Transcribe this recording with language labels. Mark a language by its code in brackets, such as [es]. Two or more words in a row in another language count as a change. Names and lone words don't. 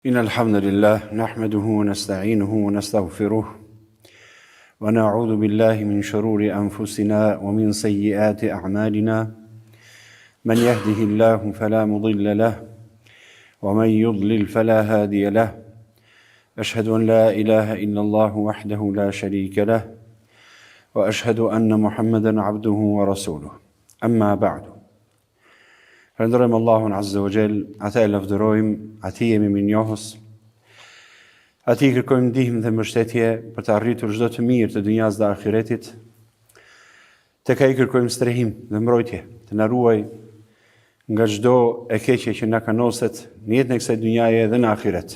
[ar] إن الحمد لله نحمده ونستعينه ونستغفره ونعوذ بالله من شرور أنفسنا ومن سيئات أعمالنا من يهده الله فلا مضل له ومن يضلل فلا هادي له أشهد أن لا إله إلا الله وحده لا شريك له وأشهد أن محمدا عبده ورسوله أما بعد [sq] Falënderojmë Allahun [ar] عز وجل, [sq] ata e lavdërojmë, atij jemi mirënjohës, atij kërkojmë ndihmë dhe mbështetje për të arritur çdo të mirë të dunjas dhe ahiretit. Tek ai kërkojmë strehim dhe mbrojtje, të na ruaj nga çdo e keqe që na kanoset në jetën e kësaj dunjaje dhe në ahiret.